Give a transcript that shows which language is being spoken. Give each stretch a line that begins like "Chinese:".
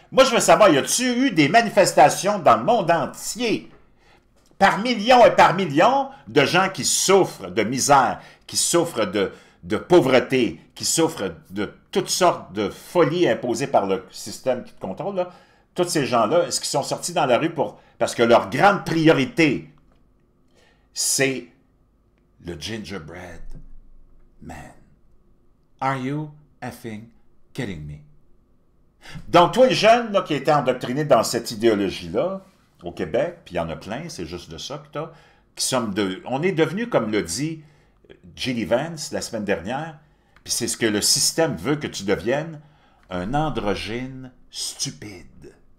French: Moi, je veux savoir, y a-t-il eu des manifestations dans le monde entier, par millions et par millions, de gens qui souffrent de misère, qui souffrent de pauvreté, qui souffrent de toutes sortes de folies imposées par le système qui te contrôle, là? Tous ces gens-là, est-ce qu'ils sont sortis dans la rue parce que leur grande priorité, c'est le gingerbread man?
English: Are you effing kidding me?
French: Donc, toi, les jeunes là, qui étaient endoctrinés dans cette idéologie-là, au Québec, puis il y en a plein, c'est juste de ça que tu as, on est devenus, comme l'a dit J.D. Vance la semaine dernière, puis c'est ce que le système veut que tu deviennes, un androgyne stupide.